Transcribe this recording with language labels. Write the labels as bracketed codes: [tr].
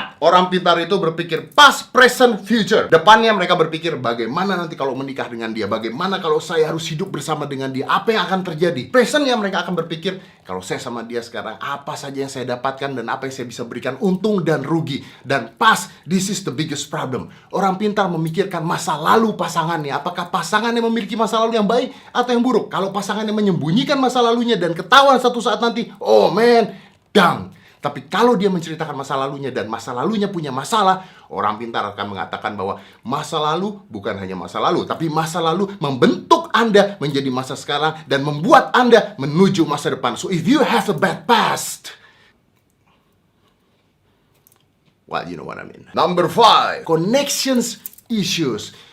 [id] Orang pintar itu berpikir [en] past, present, future. [id] Depannya mereka berpikir bagaimana nanti kalau menikah dengan dia, bagaimana kalau saya harus hidup bersama dengan dia, apa yang akan terjadi. Presentnya mereka akan berpikir, kalau saya sama dia sekarang, apa saja yang saya dapatkan dan apa yang saya bisa berikan, untung dan rugi. [en] Dan past, this is the biggest problem. [id] Orang pintar memikirkan masa lalu pasangannya. Apakah pasangannya memiliki masa lalu yang baik atau yang buruk? Kalau pasangannya menyembunyikan masa lalunya dan ketahuan satu saat nanti, [en] oh man, down. [id] Tapi kalau dia menceritakan masa lalunya dan masa lalunya punya masalah, orang pintar akan mengatakan bahwa masa lalu bukan hanya masa lalu, tapi masa lalu membentuk Anda menjadi masa sekarang dan membuat Anda menuju masa depan. [en] So if you have a bad past, well, you know what I mean. Number 5, connections issues.